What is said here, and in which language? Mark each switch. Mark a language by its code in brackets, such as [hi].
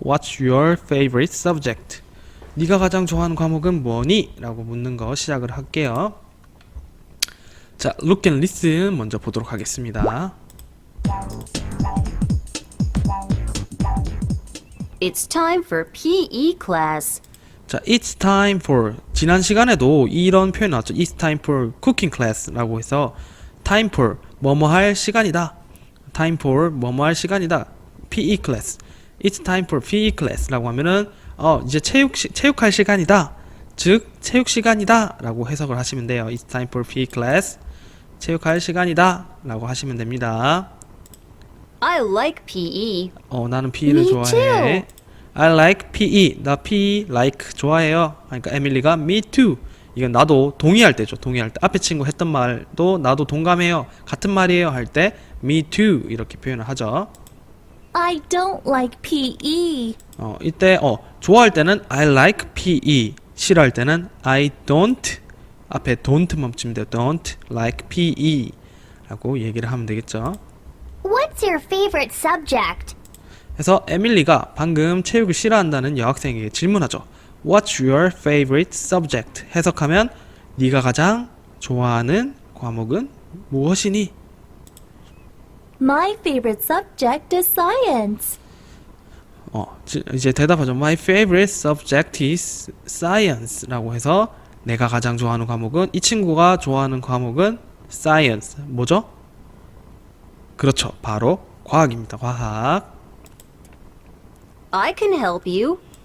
[en] What's your favorite subject? [ko] 네가 가장 좋아하는 과목은 뭐니? 라고 묻는 거 시작을 할게요. 자, [en] look and listen [ko] 먼저 보도록 하겠습니다. [en] It's time for PE class. [ko] 자, [en] it's time for [ko] 지난 시간에도 이런 표현 나왔죠. [en] It's time for cooking class라고 해서 time for [ko] 뭐뭐 할 시간이다. time for 뭐뭐 할 시간이다. [en] PE class. It's time for PE class라고 하면은 [ko] 이제 체육할 시간이다. 즉 체육 시간이다 라고 해석을 하시면 돼요. [en] It's time for PE class. [ko] 체육할 시간이다 라고 하시면 됩니다. [en] I like PE. [ko] 나는 PE를 [en] Me [ko] 좋아해. [en] I like PE. [ko] 나 PE like 좋아해요. 그러니까 에밀리가 me too. 이건 나도 동의할 때죠. 동의할 때. 앞에 친구 했던 말도 나도 동감해요. 같은 말이에요 할 때 [en] me too [ko] 이렇게 표현을 하죠. [en] I don't like PE. [ko] 이때 좋아할 때는 [en] I like PE. [ko] 싫어할 때는 [en] I don't. [ko] 앞에 don't만 붙이면 돼요. [en] don't like PE [ko] 라고 얘기를 하면 되겠죠. [en] What's your favorite subject? [ko] 그래서 에밀리가 방금 체육을 싫어한다는 여학생에게 질문하죠. [en] What's your favorite subject? [ko] 해석하면 네가 가장 좋아하는 과목은 무엇이니? [en] My favorite subject is science. [ko] 이제 대답하죠. [en] My favorite subject is science [ko] 라고 해서 내가 가장 좋아하는 과목은, 이 친구가 좋아하는 과목은 science. 뭐죠? 그렇죠. 바로 과학입니다. 과학. [en] I can help you.